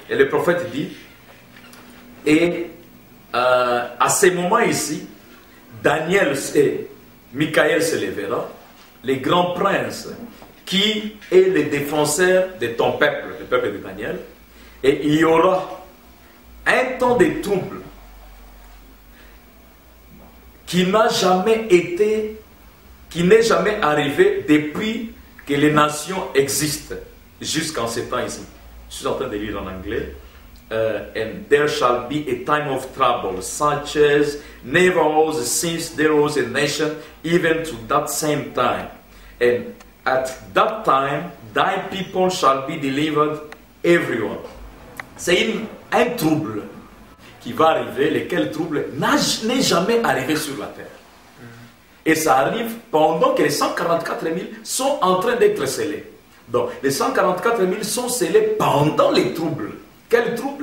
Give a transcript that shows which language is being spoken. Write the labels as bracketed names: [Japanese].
[French] Et le prophète dit, et à ces moments ici, Daniel et Michaël se lèvera, les grands princes, qui est le défenseur de ton peuple, le peuple de Daniel, et il y aura un temps de trouble qui n'a jamais été, qui n'est jamais arrivé depuis que les nations existent, jusqu'en ce temps ici. Je suis en train de lire en anglais. [English] And there shall be a time of trouble, such as never was since there was a nation, even to that same time. And at that time, thy people shall be delivered, everyone. [French] c'est un trouble qui va arriver, lequel trouble n'est jamais arrivé sur la terre. Et ça arrive pendant que les 144 000 sont en train d'être scellés. Donc, les 144 000 sont scellés pendant les troubles. Quel trouble?